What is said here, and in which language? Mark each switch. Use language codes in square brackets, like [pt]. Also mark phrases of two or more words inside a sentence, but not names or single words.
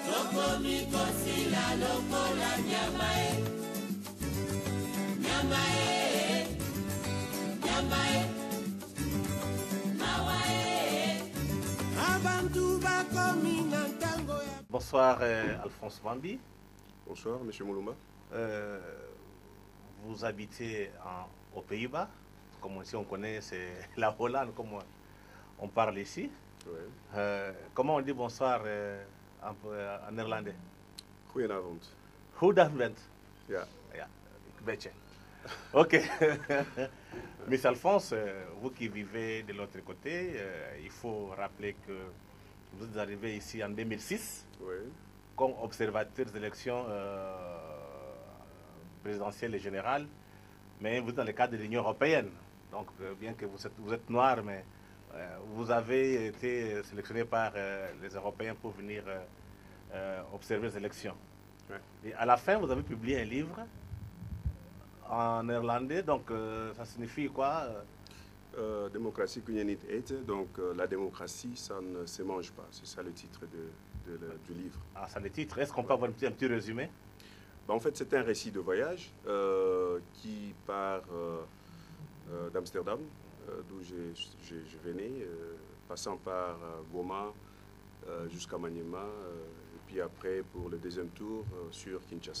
[fr] Bonsoir Alphonse Bambi. Bonsoir Monsieur Moulouma. Vous habitez aux Pays-Bas, comme ici on connaît, c'est la Hollande comme on parle ici. Ouais. Comment on dit bonsoir en néerlandais? [nl] Goedenavond. Goedenavond. Ja. Ja, een beetje. Ok. [fr] Miss Alphonse, vous qui vivez de l'autre côté, il faut rappeler que vous êtes arrivé ici en 2006 Oui. comme observateur des élections présidentielles et générales, mais vous êtes dans le cadre de l'Union européenne. Donc, bien que vous êtes noir, mais vous avez été sélectionné par les Européens pour venir observer les élections. Ouais. Et à la fin, vous avez publié un livre en néerlandais, donc ça signifie quoi? [nl] Démocratie kun je niet eten, [fr] donc la démocratie, ça ne se mange pas. C'est ça le titre du livre. Ah, c'est le titre. Est-ce qu'on peut avoir un petit résumé? En fait, c'est un récit de voyage qui part d'Amsterdam, d'où je venais, passant par Goma jusqu'à Maniema, et puis après, pour le deuxième tour, sur Kinshasa.